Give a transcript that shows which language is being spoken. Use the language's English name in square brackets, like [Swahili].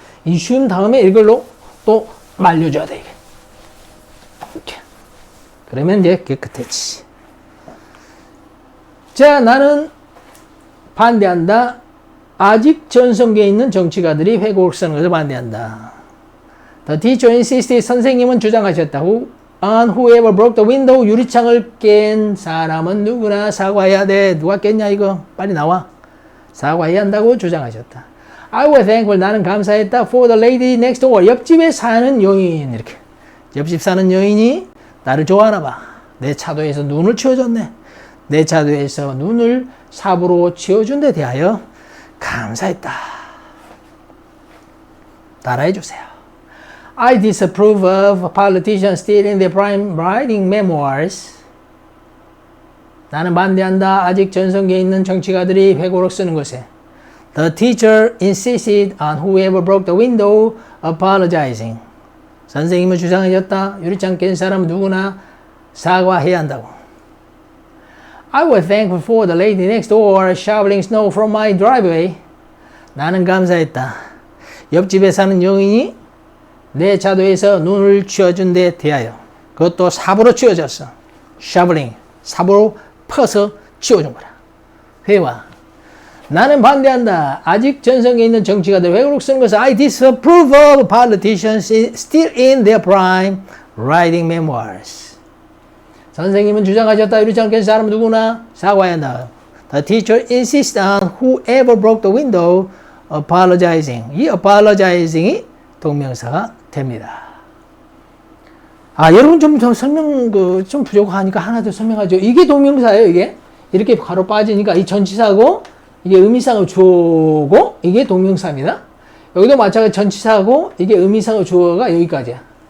[Korean] 이 지운 다음에 이걸로 또 말려줘야 돼. 이렇게. 그러면 이제 깨끗해지. 자, 나는 반대한다. 아직 전성기에 있는 정치가들이 회고록 쓰는 것을 반대한다. [English] The teacher insisted. [Korean] 선생님은 주장하셨다. [English] On whoever broke the window. [Korean] 유리창을 깬 사람은 누구나 사과해야 돼. 누가 깼냐 이거? 빨리 나와. 사과해야 한다고 주장하셨다. I was thankful. 나는 감사했다. For the lady next door. 옆집에 사는 여인. 이렇게. 옆집 사는 여인이 나를 좋아하나 봐. 내 차도에서 눈을 치워줬네. 내 차도에서 눈을 삽으로 치워준 데 대하여 감사했다. 따라해 주세요. [English] I disapprove of politicians stealing their prime writing memoirs. [Korean] 나는 반대한다. 아직 전성기에 있는 정치가들이 회고록 쓰는 것에. [English] The teacher insisted on whoever broke the window apologizing. [Korean] 선생님은 주장하셨다. 유리창 깬 사람은 누구나 사과해야 한다고. [English] I was thankful for the lady next door shoveling snow from my driveway. [Korean] 나는 감사했다. 옆집에 사는 여인이 내 차도에서 눈을 치워준 데 대하여. 그것도 삽으로 치워졌어. [English] shoveling. [Korean] 삽으로 퍼서 치워준 거라. 회화. 나는 반대한다. 아직 전성에 있는 정치가들 회고록 쓰는 것은 [English] I disapprove of politicians still in their prime writing memoirs. [Korean] 선생님은 주장하셨다. 유리창을 깬 사람은 누구나 사과해야 한다. [English] The teacher insists on whoever broke the window apologizing. [Korean] 이 apologizing이 동명사가 됩니다. 여러분 좀 설명 좀 부족하니까 하나 더 설명하죠. 이게 동명사예요. 이게 이렇게 가로 빠지니까 이 전치사고 이게 의미상의 주어고 이게 동명사입니다. 여기도 마찬가지 전치사고 이게 의미상의 주어가 여기까지야.